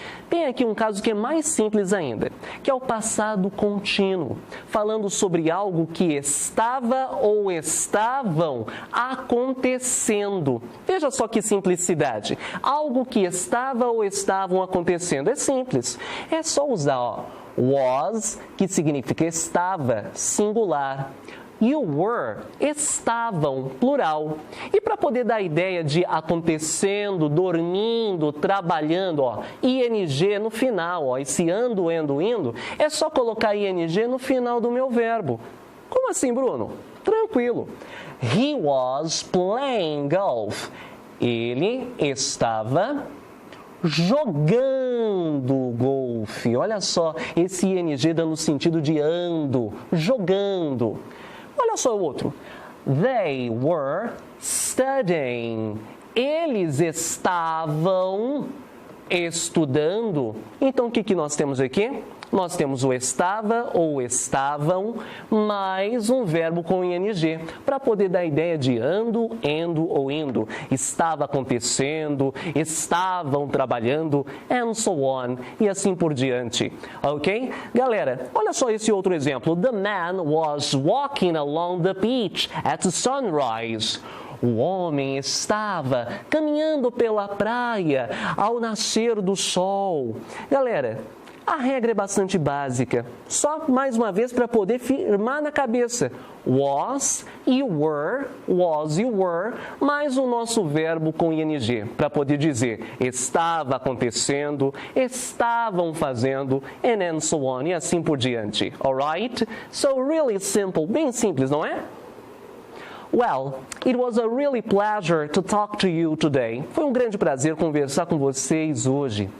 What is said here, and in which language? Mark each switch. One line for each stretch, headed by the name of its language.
Portuguese: Tem aqui um caso que é mais simples ainda, que é o passado contínuo, falando sobre algo que estava ou estavam acontecendo. Veja só que simplicidade. Algo que estava ou estavam acontecendo. É simples. É só usar, ó, was, que significa estava, singular.
English: You were,
Portuguese: estavam, plural. E para poder dar a ideia de acontecendo, dormindo, trabalhando, ó, ing no final, ó, esse ando, indo, é só colocar ing no final do meu verbo. Como assim, Bruno? Tranquilo.
English: He was playing golf.
Portuguese: Ele estava jogando golfe. Olha só, esse ing dando sentido de ando, jogando. Olha só o outro.
English: They were studying.
Portuguese: Eles estavam estudando. Então, o que nós temos aqui? Nós temos o estava ou estavam, mais um verbo com ing, para poder dar a ideia de ando, endo ou indo. Estava acontecendo, estavam trabalhando,
English: and so on,
Portuguese: e assim por diante. Ok? Galera, olha só esse outro exemplo.
English: The man was walking along the beach at sunrise.
Portuguese: O homem estava caminhando pela praia ao nascer do sol. Galera, a regra é bastante básica, só mais uma vez para poder firmar na cabeça. Was e were, mais o nosso verbo com ing, para poder dizer estava acontecendo, estavam fazendo,
English: and so on,
Portuguese: e assim por diante.
English: Alright? So really simple,
Portuguese: bem simples, não é?
English: Well, it was a really pleasure to talk to you today.
Portuguese: Foi um grande prazer conversar com vocês hoje.